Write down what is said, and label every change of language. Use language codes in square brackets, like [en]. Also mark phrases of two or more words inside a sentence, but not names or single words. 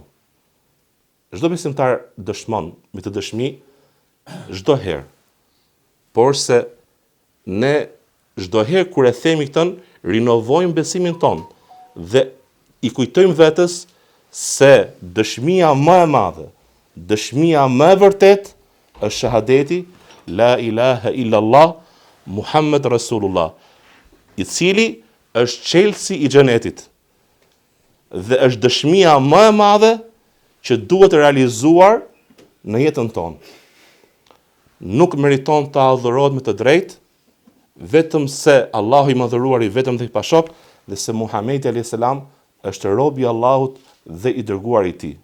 [sq] Çdo besimtar dëshmon me të dëshmi çdo herë. Por se ne çdo herë kur e themi këtë, rinovojmë besimin ton dhe I kujtojmë vetes se dëshmia më e madhe, dëshmia më e vërtetë është shahadeti [ar] لا إله إلا الله محمد رسول الله, [sq] I cili është çelësi I xhenetit. Dhe është dëshmia më e madhe që duhet realizuar në jetën tonë. Nuk meriton të adhurohet me të drejtë, vetëm se Allahu I madhëruar I vetëm dhe I pashok, dhe se Muhamedi [ar] عليه السلام [sq] është robi i Allahut dhe i dërguar i tij.